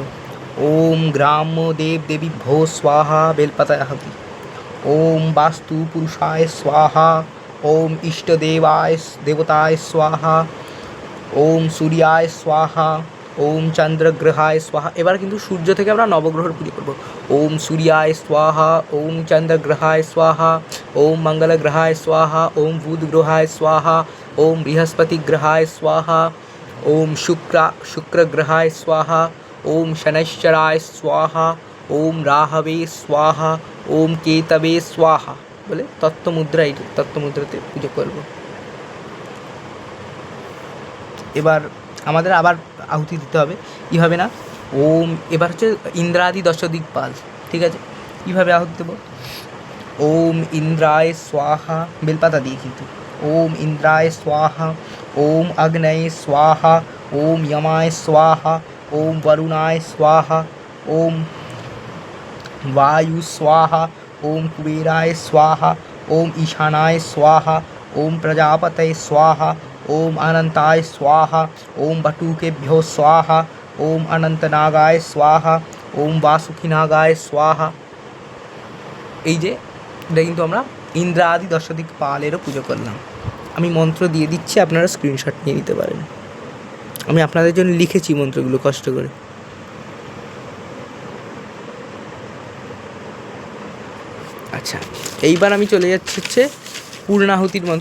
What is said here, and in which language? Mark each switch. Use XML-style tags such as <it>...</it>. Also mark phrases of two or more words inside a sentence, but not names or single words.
<sa>ওম গ্রাম্য দেব দেবী ভো স্বাহা</sa> <bn>বেলপাতায় আহুতি।</bn> <sa>ওম বাস্তু পুরুষায় স্বাহা। ওম ইষ্টদেবায় দেবতায় স্বাহা। ওম সূর্যায় স্বাহা। ওম চন্দ্রগ্রহায় স্বাহা।</sa> <bn>এবার কিন্তু সূর্য থেকে আমরা নবগ্রহের পুজো করবো।</bn> <sa>ওম সূর্যায় স্বাহা। ওম চন্দ্রগ্রহায় স্বাহা। ওম মঙ্গলগ্রহায় স্বাহা। ওম বুধগ্রহায় স্বাহা। ওম বৃহস্পতিগ্রহায় স্বাহা। ওম শুক্রগ্রহায় স্বাহা। ওম শনৈশ্চরায় স্বাহা। ওম রাহবে স্বাহা। ওম কেতবে স্বাহা</sa> <bn>বলে তত্ত্বমুদ্রাতে পুজো করবো। এবার আমাদের আবার আহুতি দিতে হবে, কীভাবে না ওম, এবার হচ্ছে ইন্দ্রাদি দশদিকপাল। ঠিক আছে, কীভাবে আহুতি দেবো।</bn> <sa>ওম ইন্দ্রায় স্বাহা,</sa> <bn>বেলপাতা দিয়ে কিন্তু।</bn> <sa>ওম ইন্দ্রায় স্বাহা। ওম অগ্নয়ে স্বাহা। ওম যমায় স্বাহা। ওম বরুণায় স্বাহা। ওম वायु स्वाहा। ओम कुबेराय स्वाहा। ओम ईशानाय स्वाहा। ओम प्रजापतये स्वाहा। ओम अनंताय स्वाहा। ओम बटुकेभ्यो स्वाहा। ओम अनंतनागाय स्वाहा। ओम वासुकीनागाय स्वाहा।</sa> <bn>এই যে এটা কিন্তু আমরা ইন্দ্রাদি দশদিক পালেরও পুজো করলাম। আমি মন্ত্র দিয়ে দিচ্ছি, আপনারা স্ক্রিনশট নিয়ে নিতে পারেন। আমি আপনাদের জন্য লিখেছি মন্ত্রগুলো কষ্ট করে। আচ্ছা, এইবার আমি চলে যাচ্ছি হচ্ছে পূর্ণাহুতির মন্ত্র।</bn>